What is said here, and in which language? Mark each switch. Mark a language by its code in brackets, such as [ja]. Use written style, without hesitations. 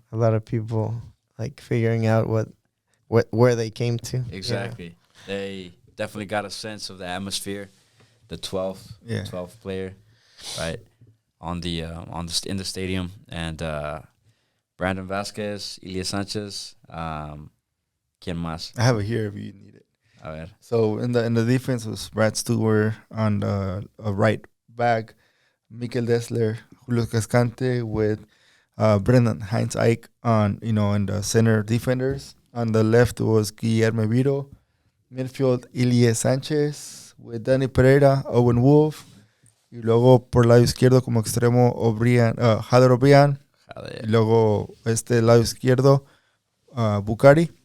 [en] A lot of people like figuring out where they came to. exactly, they definitely got a sense of the atmosphere. The 12th, Yeah. 12th player, right? In the stadium, and Brandon Vasquez, Ilya Sanchez, [es] ¿quién más? [en] I have it here if you need it. [es] A ver. [en] So in the defense was Brad Stewart on the right back, Mikel Dessler, Julio Cascante with Brendan Heinz Ike on in the center defenders. On the left was Guillermo Vito. Midfield Ilya Sánchez with Danny Pereira, Owen Wolf. [es] Y luego por lado izquierdo como extremo Jader O'Brien. Y luego lado izquierdo Bucari.